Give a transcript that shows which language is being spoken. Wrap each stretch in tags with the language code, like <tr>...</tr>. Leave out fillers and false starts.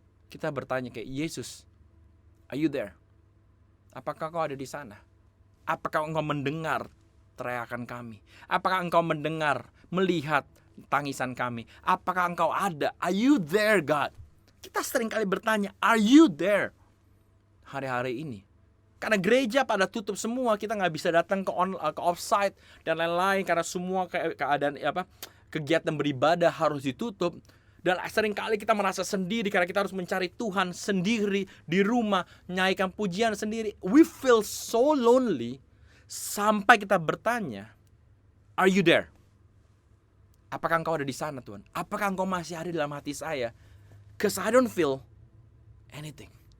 <id>Kita bertanya kayak, Yesus,</id> <en>are you there?</en> <id>Apakah kau ada di sana? Apakah engkau mendengar teriakan kami? Apakah engkau mendengar, melihat tangisan kami? Apakah engkau ada?</id> <en>Are you there, God?</en> <id>Kita sering kali bertanya,</id> <en>are you there?</en> <id>Hari-hari ini. Karena gereja pada tutup semua, kita gak bisa datang ke offsite dan lain-lain. Karena semua keadaan kegiatan beribadah harus ditutup. Dan sering kali kita merasa sendiri karena kita harus mencari Tuhan sendiri di rumah, nyanyikan pujian sendiri.</id> <en>We feel so lonely</en> <id>sampai kita bertanya,</id> <en>are you there?</en> <id>Apakah engkau ada di sana, Tuhan? Apakah engkau masih ada dalam hati saya?</id> <en>Because I don't feel anything.</en>